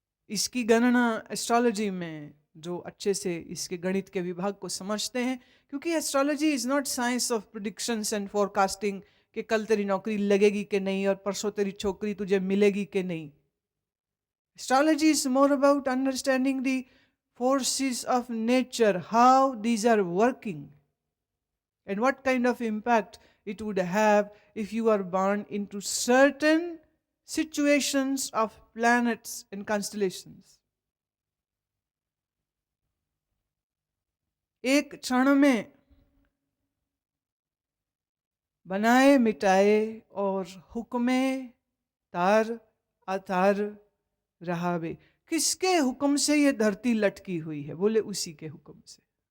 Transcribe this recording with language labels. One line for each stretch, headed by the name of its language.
Hindi: इसकी गणना एस्ट्रोलॉजी में, जो अच्छे से इसके गणित के विभाग को समझते हैं, क्योंकि
English: astrology is not science of predictions and forecasting,
Hindi: कि कल तेरी नौकरी लगेगी कि नहीं, और परसों तेरी छोकरी तुझे मिलेगी कि नहीं।
English: Astrology is more about understanding the forces of nature, how these are working, and what kind of impact it would have if you are born into certain situations of planets and constellations.
Hindi: एक क्षण में बनाए मिटाए और हुक्मे तार अतार रहावे। किसके हुक्म से ये धरती लटकी हुई है? बोले उसी के हुक्म से।